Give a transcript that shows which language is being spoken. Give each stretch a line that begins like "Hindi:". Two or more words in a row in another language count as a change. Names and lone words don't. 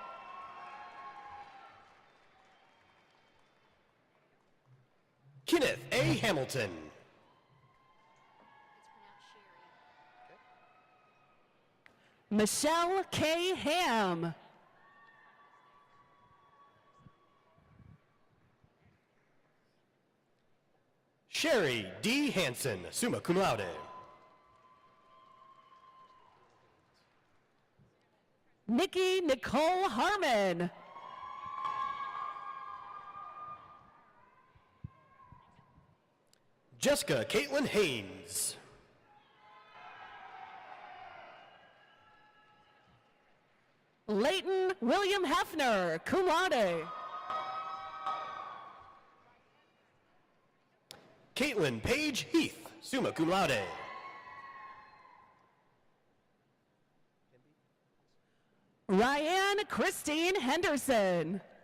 English: Kenneth A. Hamilton. Michelle K. Ham. Sherry D.
Latin: Hansen, summa cum laude.
English: Nikki Nicole Harmon. Jessica Caitlin Haynes. Leighton William Hefner,
Latin: cum laude.
English: Caitlin Paige Heath,
Latin: summa cum laude.
English: Ryan Christine Henderson.